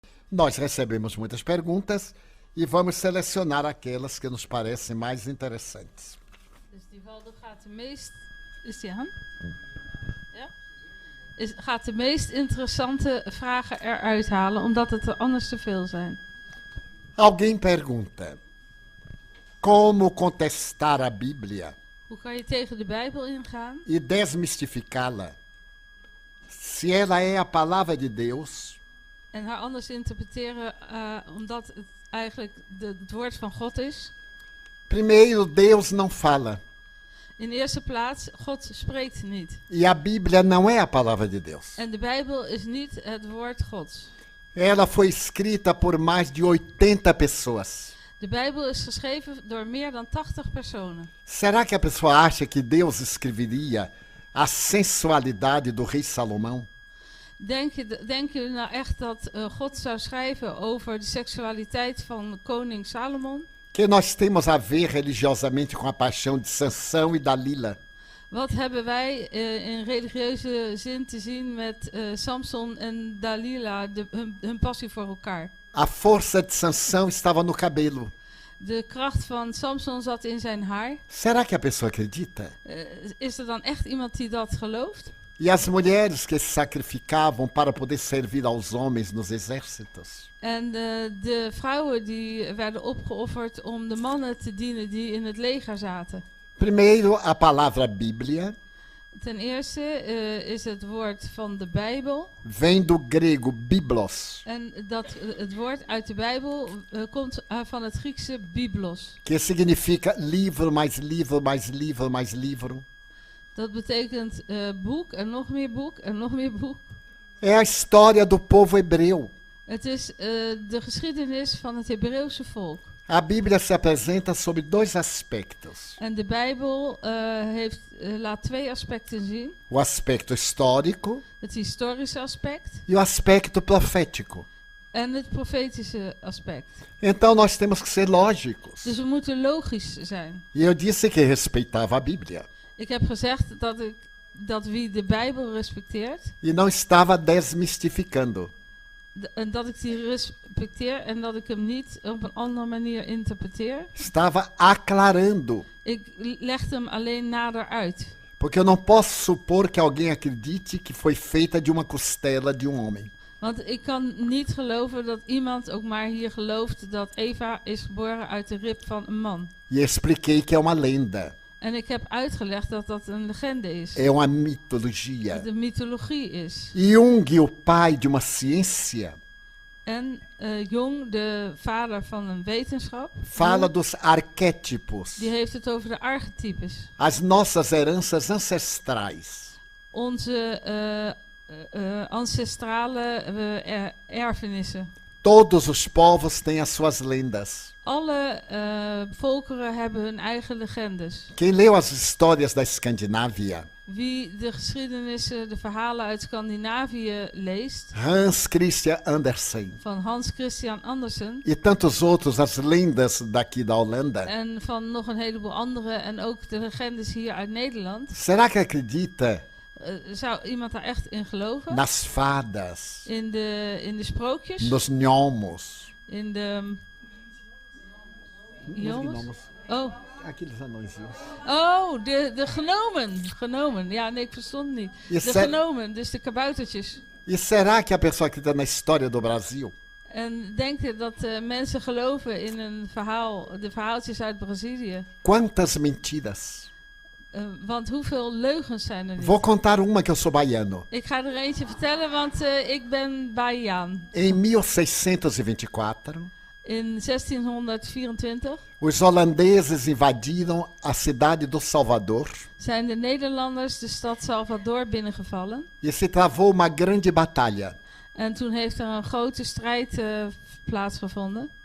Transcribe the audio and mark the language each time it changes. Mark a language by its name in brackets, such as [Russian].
[Portuguese] Nós recebemos muitas perguntas e vamos selecionar aquelas que nos parecem mais interessantes. [Dutch] Dus die Waldo gaat de meest... Is die aan? Ja? Gaat de meest interessante vragen eruit halen, omdat het er anders te veel zijn. [Portuguese] Alguém pergunta: como contestar a Bíblia [Dutch] Hoe kan je tegen de Bijbel ingaan [Portuguese] e desmistificá-la, se ela é a palavra de Deus [Dutch] en haar anders interpreteren, omdat het eigenlijk het woord van God is? [Portuguese] Primeiro, Deus não fala. [Dutch] In de eerste plaats, God spreekt niet. [Portuguese] E a Bíblia não é a palavra de Deus. [Dutch] En de Bijbel is niet het woord Gods. [Portuguese] Ela foi escrita por mais de 80 pessoas. [Dutch] De Bijbel is geschreven door meer dan 80 personen. [Portuguese] Será que a pessoa acha que Deus escreveria a sensualidade do rei Salomão? [Dutch] Denk je nou echt dat God zou schrijven over de seksualiteit van koning Salomon? [Portuguese] Que nós temos a ver religiosamente com a paixão de Sansão e Dalila? [Dutch] Wat hebben wij in religieuze zin te zien met Samson en Dalila, hun passie voor elkaar? [Portuguese] A força de Sansão estava no cabelo. [Dutch] De kracht van Samson zat in zijn haar. [Portuguese] Será que a pessoa acredita? [Dutch] Is er dan echt iemand die dat gelooft? [Portuguese] E as mulheres que se sacrificavam para poder servir aos homens nos exércitos? [Dutch] En de vrouwen die werden opgeofferd om de mannen te dienen die in het leger zaten. [Portuguese] Primeiro, a palavra Bíblia [Dutch] Ten eerste is het woord van de Bijbel. [Portuguese] vem do grego biblos, [Dutch] En het woord uit de Bijbel komt van het Griekse biblos. [Portuguese] que significa livro, mais livro, mais livro, mais livro. [Dutch] Dat betekent boek en nog meer boek en nog meer boek. [Portuguese] É a história do povo hebreu. [Dutch] Het is de geschiedenis van het Hebreeuwse volk. [Portuguese] A Bíblia se apresenta sob 2 aspectos. [Dutch] En de Bijbel laat 2 aspecten zien. [Portuguese] O aspecto histórico [Dutch] Het historische aspect [Portuguese] e o aspecto profético. [Dutch] en het profetische aspect. [Portuguese] Então nós temos que ser lógicos. [Dutch] Dus we moeten logisch zijn. [Portuguese] E eu disse que respeitava a Bíblia. [Dutch] Ik heb gezegd dat wie de Bijbel respecteert [Portuguese] E não estava desmistificando. [Dutch] En dat ik die respecteer en dat ik hem niet op een andere manier interpreteer. [Portuguese] Estava aclarando. [Dutch] Ik leg hem alleen nader uit. [Portuguese] Porque eu não posso supor que alguém acredite que foi feita de uma costela de um homem. [Dutch] Want ik kan niet geloven dat iemand ook maar hier gelooft dat Eva is geboren uit de rib van een man. [Portuguese] E expliquei que é uma lenda. [Dutch] En ik heb uitgelegd dat dat een legende is. [Portuguese] É uma mitologia. [Dutch] Dat de mythologie is. [Portuguese] Jung, o pai de uma ciência, [Dutch] En Jung, de vader van een wetenschap, [Portuguese] fala [Dutch] Jung, [Portuguese] dos arquétipos, [Dutch] die heeft het over de archetypes. [Portuguese] as nossas heranças ancestrais. [Dutch] Onze ancestrale erfenissen. [Portuguese] Todos os povos têm as suas lendas. [Dutch] Alle volkeren hebben hun eigen legendes. [Portuguese] Quem leu as histórias da Escandinávia, [Dutch] Wie de geschiedenissen, de verhalen uit Scandinavië leest, [Portuguese] Hans Christian Andersen [Dutch] van Hans Christian Andersen, [Portuguese] e tantos outros, as lendas daqui da Holanda, [Dutch] en van nog een heleboel andere, en ook de legendes hier uit Nederland, [Portuguese] será que acredita [Dutch] zou iemand daar echt in geloven? [Portuguese] nas fadas, [Dutch] In de sprookjes? [Portuguese] nos gnomos? [Dutch] In de... Jongens? Oh, [Portuguese] Aqueles anõezinhos. [Dutch] oh, de genomen. Genomen. Ja, nee, ik verstond het niet. [Portuguese] E, [Dutch] De genomen, dus de kaboutertjes. [Portuguese] e será que a pessoa acredita na história do Brasil? [Dutch] En denk je dat mensen geloven in een verhaal, de verhaaltjes uit Brazilië? [Portuguese] Quantas mentiras? [Dutch] Want hoeveel leugens zijn er niet? [Portuguese] Vou contar uma que eu sou baiano. [Dutch] Ik ga er eentje vertellen, want ik ben Bahiaan. [Portuguese] Em 1624, [Dutch] In 1624 [Portuguese] os holandeses invadiram a cidade do Salvador [Dutch] zijn de Nederlanders de stad Salvador binnengevallen. [Portuguese] e se travou uma grande batalha. [Dutch] En toen heeft er een grote strijd plaatsgevonden.